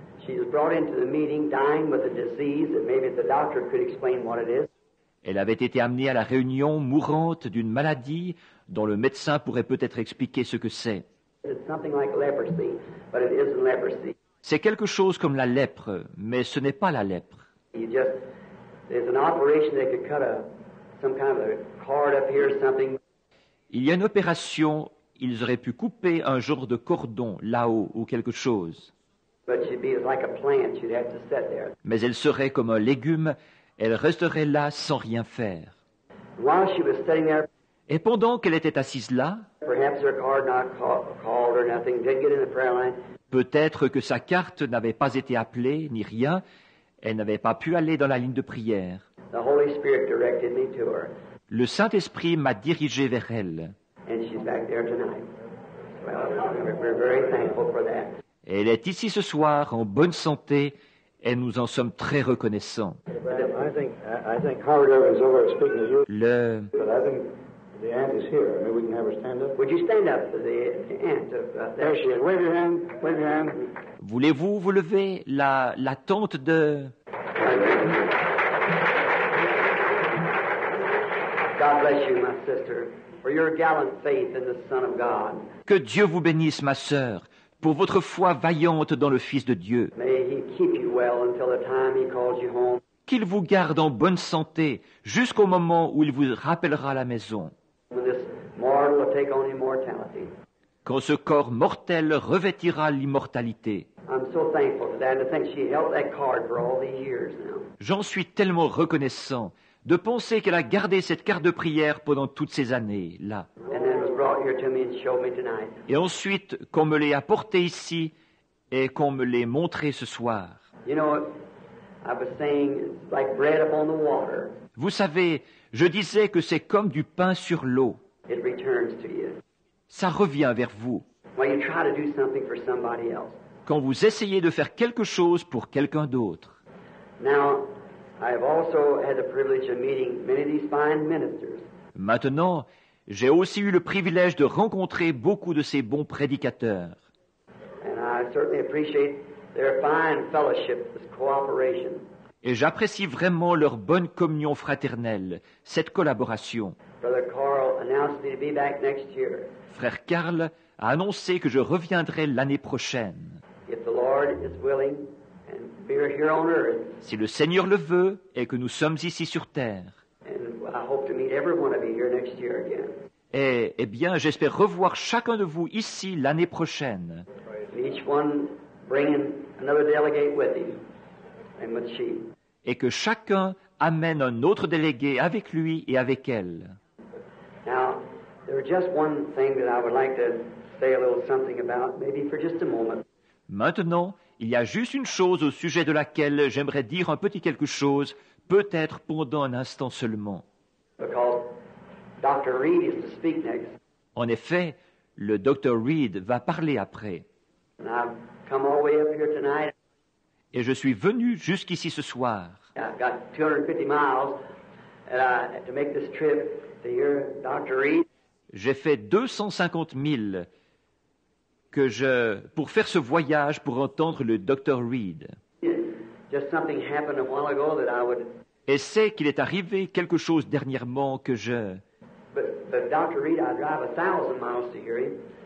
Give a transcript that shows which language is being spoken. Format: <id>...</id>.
<en>She was brought into the meeting dying with a disease that maybe the doctor could explain what it is.</en> <fr>Elle avait été amenée à la réunion mourante d'une maladie dont le médecin pourrait peut-être expliquer ce que c'est.</fr> <en>It's something like leprosy, but it isn't leprosy.</en> <fr>C'est quelque chose comme la lèpre, mais ce n'est pas la lèpre.</fr> <en>There's an operation that could cut some kind of a cord up here or something.</en> <fr>Il y a une opération, ils auraient pu couper un genre de cordon là-haut ou quelque chose.</fr> <en>But she'd be like a plant, she'd have to sit there.</en> <fr>Mais elle serait comme un légume, elle resterait là sans rien faire.</fr> <en>While she was sitting there,</en> <fr>Et pendant qu'elle était assise là,</fr> <en>perhaps her card not called or nothing, didn't get in the prayer line.</en> <fr>peut-être que sa carte n'avait pas été appelée, ni rien, elle n'avait pas pu aller dans la ligne de prière.</fr> <en>The Holy Spirit directed me to her,</en> <fr>Le Saint-Esprit m'a dirigé vers elle.</fr> <en>and she's back there tonight. Well, we're very thankful for that.</en> <fr>Et elle est ici ce soir en bonne santé et nous en sommes très reconnaissants.</fr> <en>I think Howard Evans over there speaking to you,</en> <fr>Le...</fr> <en>but I think the aunt is here. Maybe we can have her stand up. Would you stand up for the aunt of There she is. Wave your hand. Wave your hand.</en> <fr>Voulez-vous vous lever, la tante de...</fr> <en>God bless you, my sister, for your gallant faith in the Son of God.</en> <fr>Que Dieu vous bénisse, ma sœur, pour votre foi vaillante dans le Fils de Dieu.</fr> <en>May He keep you well until the time He calls you home.</en> <fr>Qu'il vous garde en bonne santé jusqu'au moment où il vous rappellera à la maison.</fr> <en>When this mortal will take on immortality.</en> <fr>Quand ce corps mortel revêtira l'immortalité.</fr> <en>I'm so thankful for that, and to think she held that card for all these years now.</en> <fr>J'en suis tellement reconnaissant de penser qu'elle a gardé cette carte de prière pendant toutes ces années, là.</fr> <en>And then it was brought here to me and showed me tonight.</en> <fr>Et ensuite, qu'on me l'ait apporté ici et qu'on me l'ait montré ce soir.</fr> <en>You know, I was saying it's like bread upon the water.</en> <fr>Vous savez, je disais que c'est comme du pain sur l'eau.</fr> <en>It returns to you.</en> <fr>Ça revient vers vous.</fr> <en>When you try to do something for somebody else.</en> <fr>Quand vous essayez de faire quelque chose pour quelqu'un d'autre.</fr> <en>Now, I have also had the privilege of meeting many of these fine ministers.</en> <fr>Maintenant, j'ai aussi eu le privilège de rencontrer beaucoup de ces bons prédicateurs.</fr> <en>And I certainly appreciate their fine fellowship, this cooperation.</en> <fr>Et j'apprécie vraiment leur bonne communion fraternelle, cette collaboration.</fr> <en>Brother Carl announced me to be back next year.</en> <fr>Frère Karl a annoncé que je reviendrai l'année prochaine.</fr> <en>If the Lord is willing and we're here on earth,</en> <fr>Si le Seigneur le veut et que nous sommes ici sur terre.</fr> <en>and I hope to meet every one of you here next year again.</en> <fr>Et, eh bien, j'espère revoir chacun de vous ici l'année prochaine.</fr> <en>And each one bringing another delegate with him and with she.</en> <fr>Et que chacun amène un autre délégué avec lui et avec elle.</fr> <en>Now, there's just one thing that I would like to say a little something about, maybe for just a moment.</en> <fr>Maintenant, il y a juste une chose au sujet de laquelle j'aimerais dire un petit quelque chose, peut-être pendant un instant seulement.</fr> <en>Because Dr. Reed is to speak next.</en> <fr>En effet, le Dr. Reed va parler après.</fr> <en>And I've come all the way up here tonight.</en> <fr>Et je suis venu jusqu'ici ce soir.</fr> <en>I've got 250 miles to make this trip to hear Dr. Reed.</en> <fr>J'ai fait 250 000 pour faire ce voyage pour entendre le Dr. Reed.</fr> <en>Just something happened a while ago that I would.</en> <fr>Et c'est qu'il est arrivé quelque chose dernièrement que</fr> <en>But Dr. Reed, I drive 1,000 miles to hear him.</en>